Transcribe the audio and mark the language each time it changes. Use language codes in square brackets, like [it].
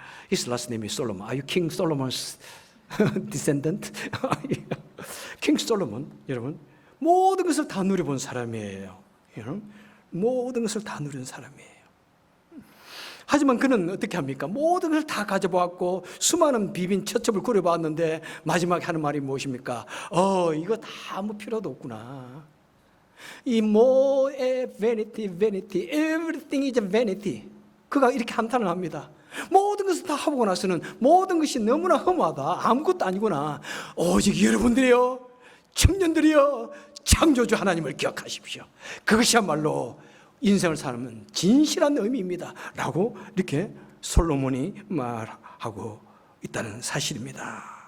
[en] His last name is Solomon. Are you King Solomon's descendant? [ko] King Solomon, 여러분, 모든 것을 다 누려본 사람이에요. 여러분, 모든 것을 다 누린 사람이에요. 하지만 그는 어떻게 합니까? 모든 것을 다 가져보았고 수많은 비빈 처첩을 꾸려봤는데 마지막에 하는 말이 무엇입니까? 이거 다 아무 필요도 없구나. 이 뭐에 [en] vanity, everything is vanity. [ko] 그가 이렇게 한탄을 합니다. 모든 것을 다 하고 나서는 모든 것이 너무나 허무하다, 아무것도 아니구나. 오직 여러분들이요, 청년들이요, 창조주 하나님을 기억하십시오. 그것이야말로 인생을 사는 진실한 의미입니다 라고 이렇게 솔로몬이 말하고 있다는 사실입니다.